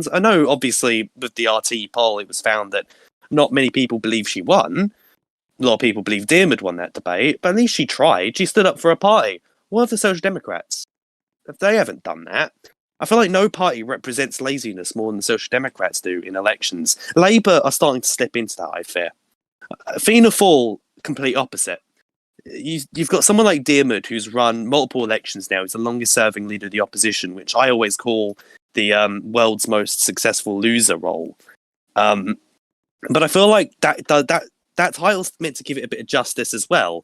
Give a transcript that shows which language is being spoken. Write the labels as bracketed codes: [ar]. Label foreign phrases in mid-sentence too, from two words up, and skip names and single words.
[en] I know, obviously, with the RT poll, it was found that not many people believe she won. A lot of people believe Diarmuid won that debate, but at least she tried. She stood up for a party. What are the Social Democrats? They haven't done that. I feel like no party represents laziness more than the Social Democrats do in elections. Labour are starting to slip into that, I fear. Fianna Fáil, complete opposite. You've got someone like Diarmuid who's run multiple elections now. He's the longest serving leader of the opposition, which I always call the world's most successful loser role. But I feel like that title's meant to give it a bit of justice as well.